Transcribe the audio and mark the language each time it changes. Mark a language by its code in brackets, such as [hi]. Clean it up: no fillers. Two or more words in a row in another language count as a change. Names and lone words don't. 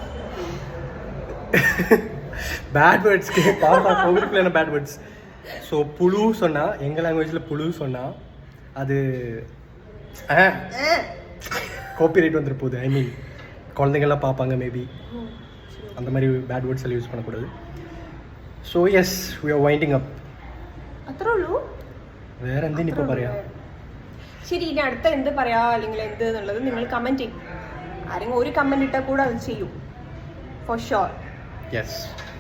[en] bad wordsக்கு [ta] பாப்பா கோவிலுக்குள்ள என்ன [en] bad words. [ta] ஸோ புழு சொன்னால் எங்கள் லாங்குவேஜில் புழு சொன்னால் அது காப்பிரைட் வந்துட்டு போகுது. [en] I mean [ta] குழந்தைங்கள்லாம் பார்ப்பாங்க மேபி. அந்த மாதிரி [en] bad words [ta] எல்லாம் யூஸ் பண்ணக்கூடாது. [en] so yes, we are winding up. [ml] വേറെ എന്തിനിപ്പോൾ പറയാം? ശരി, ഇനി അടുത്ത എന്ത് പറയാ അല്ലെങ്കിൽ എന്ത് എന്നുള്ളത് നിങ്ങൾ കമന്റ് ചെയ്യും. ആരെങ്കിലും ഒരു കമന്റ് ഇട്ടാൽ കൂടെ അത് ചെയ്യും [en] for sure. [ml] യെസ്.